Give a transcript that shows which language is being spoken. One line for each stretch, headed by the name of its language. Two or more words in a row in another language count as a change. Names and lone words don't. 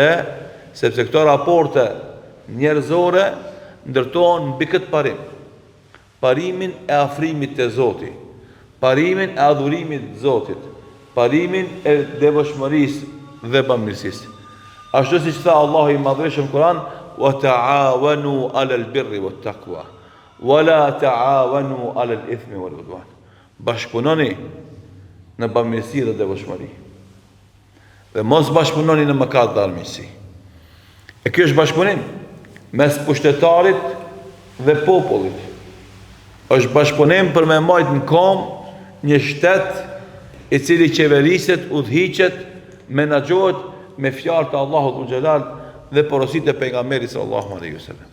Albanian: Sepse këto raporte njerëzore ndërtohen mbi këtë parim. Parimin e afrimit te Zoti, parimin e adhurimit të Zotit, parimin e devotshmërisë dhe bamirësisë. Ashtu siç tha Allahu i Madhërisht në Kur'an,
Arabic: وتعاونوا على البر والتقوى ولا تعاونوا على الإثم والعدوان.
Albanian: Bashkëpunoni në bamirësi dhe devotshmëri. Dhe mos bashkëpunoni në mëkat dhe armiqësi. E kjo është bashkëpunim mes pushtetarit dhe popullit. Është bashkëpunim për me majtë në kom një shtet i cili qeveriset, udhëhiqet, menaxhohet me fjalë të Allahut xhelal dhe porositë e pejgamberit
Arabic: صلى الله عليه وسلم.